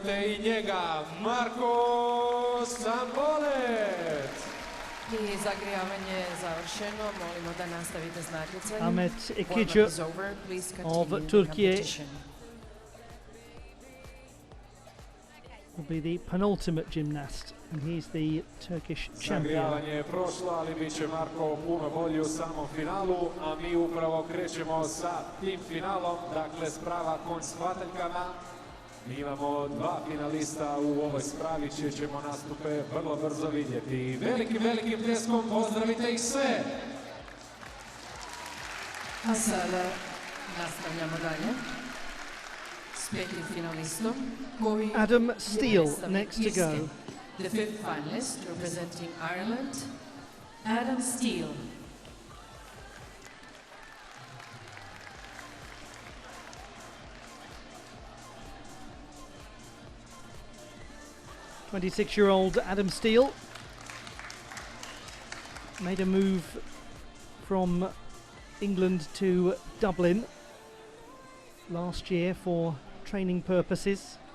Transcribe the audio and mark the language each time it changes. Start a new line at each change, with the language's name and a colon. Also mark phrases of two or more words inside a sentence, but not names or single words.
English: Ahmet Ikicu of Turkey will be the penultimate gymnast, and he's the Turkish champion.
Croatian: Zagrijavanje je prošlo, ali bit će Marko puno bolji u samom finalu, a mi upravo krećemo sa tim finalom, dakle sprava konj s hvataljkama. Mi imamo 2 finalista u ovoj spravi, čije ćemo nastupe vrlo brzo vidjeti. Velikim pljeskom pozdravite ih sve! A sada nastavljamo dalje s petim finalistom koji Adam Steele predstavnik
English: next to
Croatian: Irske.
English: go. The fifth finalist representing Ireland, Adam Steele. "26-year-old Adam Steele made a move from England to Dublin last year for training purposes.